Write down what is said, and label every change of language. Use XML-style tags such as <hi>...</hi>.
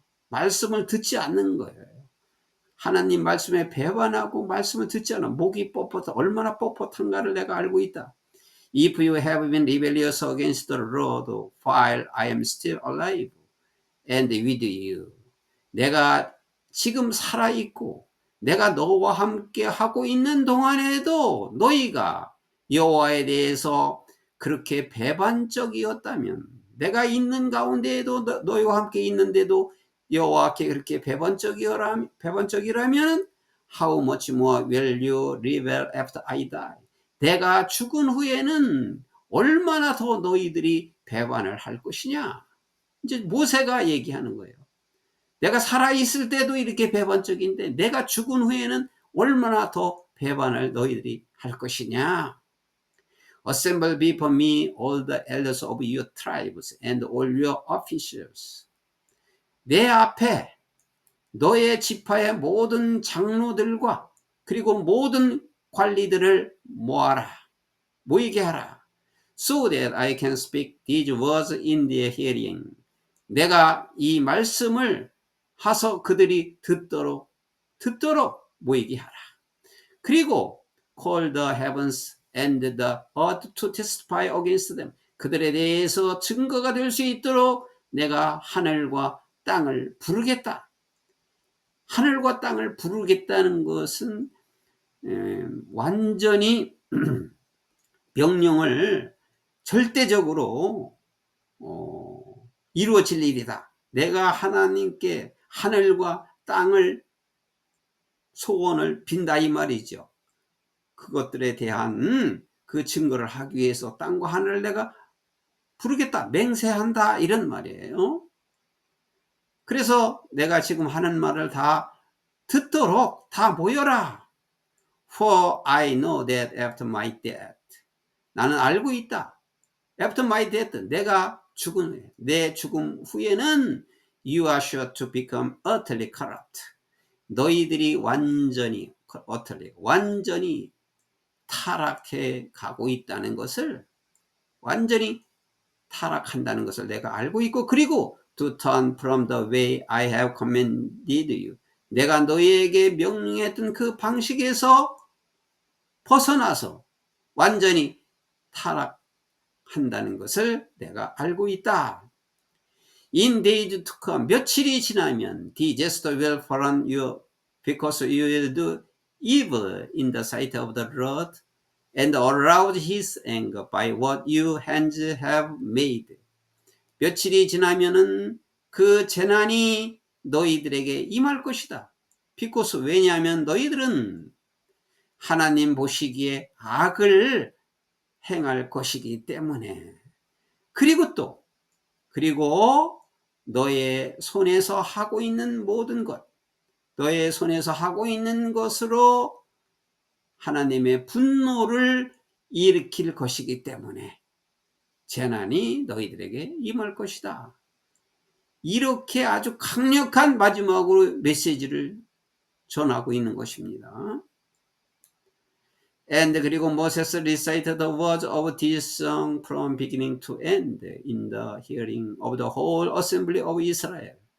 <ko>말씀을 듣지 않는 거예요. 하나님 말씀에 배반하고 말씀을 듣지 않아. 목이 얼마나 뻣뻣한가를 내가 알고 있다.</ko> <en>If you have been rebellious against the Lord while I am still alive and with you.</en> <ko>내가 지금 살아있고 내가 너와 함께 하고 있는 동안에도 너희가 여호와에 대해서 그렇게 배반적이었다면, 내가 있는 가운데에도 너희와 함께 있는데도 여호와께 그렇게 배반적이라면</ko> <en>how much more will you rebel after I die?</en> <ko>내가 죽은 후에는 얼마나 더 너희들이 배반을 할 것이냐? 이제 모세가 얘기하는 거예요. 내가 살아있을 때도 이렇게 배반적인데 내가 죽은 후에는 얼마나 더 배반을 너희들이 할 것이냐?</ko> <en>Assemble before me all the elders of your tribes and all your officials.</en> <ko>내 앞에 너의 지파의 모든 장로들과 그리고 모든 관리들을 모이게 하라.</ko> <en>So that I can speak these words in their hearing.</en> <ko>내가 이 말씀을 하서 그들이 듣도록 모이게 하라. 그리고</ko> <en>call the heavens and the earth to testify against them.</en> <ko>그들에 대해서 증거가 될 수 있도록 내가 하늘과 땅을 부르겠다. 하늘과 땅을 부르겠다는 것은 완전히 명령을 절대적으로 이루어질 일이다. 내가 하나님께 하늘과 땅을 소원을 빈다 이 말이죠. 그것들에 대한 그 증거를 하기 위해서 땅과 하늘을 내가 부르겠다, 맹세한다 이런 말이에요. 그래서 내가 지금 하는 말을 다 듣도록 다 모여라.</ko> <en>For I know that after my death.</en> <ko>나는 알고 있다.</ko> <en>After my death.</en> <ko>내가 죽은 후에, 내 죽음 후에는</ko> <en>You are sure to become utterly corrupt.</en> <ko>너희들이 완전히 utterly, 완전히 타락해 가고 있다는 것을, 완전히 타락한다는 것을 내가 알고 있고, 그리고</ko> <en>to turn from the way I have commanded you.</en> <ko>내가 너희에게 명령했던 그 방식에서 벗어나서 완전히 타락한다는 것을 내가 알고 있다.</ko> <en>In days to come,</en> <ko>며칠이 지나면</ko> <en>disaster will fall on you because you will do evil in the sight of the Lord and arouse his anger by what your hands have made.</en> <ko>며칠이 지나면은 그 재난이 너희들에게 임할 것이다. because 왜냐하면 너희들은 하나님 보시기에 악을 행할 것이기 때문에. 그리고 너의 손에서 하고 있는 모든 것, 너의 손에서 하고 있는 것으로 하나님의 분노를 일으킬 것이기 때문에 재난이 너희들에게 임할 것이다. 이렇게 아주 강력한 마지막으로 메시지를 전하고 있는 것입니다.</ko> <en>And 그리고 Moses recited the words of this song from beginning to end in the hearing of the whole assembly of Israel.</en>